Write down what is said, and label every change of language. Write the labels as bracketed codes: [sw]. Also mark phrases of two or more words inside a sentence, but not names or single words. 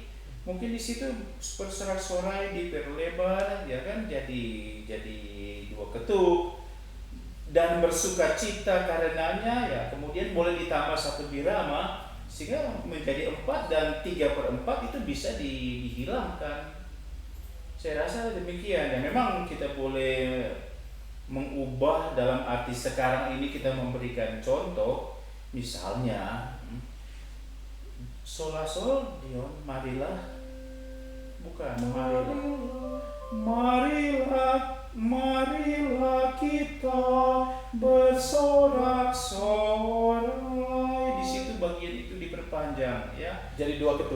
[id] Mungkin di situ bersorak-sorai diperlebar, ya kan, jadi 2 ketuk, dan bersukacita karenanya, ya kemudian boleh ditambah 1 birama sehingga menjadi 4, dan 3/4 itu bisa dihilangkan. Saya rasa demikian, dan memang kita boleh mengubah dalam arti sekarang ini kita memberikan contoh, misalnya sol la sol Dion, marilah kita bersorak-sorai. Di situ bagian itu diperpanjang ya, Jadi 2 ketuk.